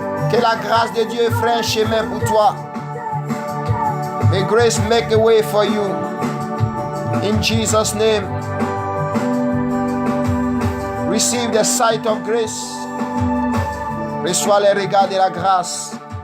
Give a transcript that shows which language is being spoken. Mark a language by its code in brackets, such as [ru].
[fr] Que la grâce de Dieu ferait un chemin pour toi. [en] May grace make a way for you. In Jesus' name. Receive the sight of grace. [fr] Reçois les regards de la grâce.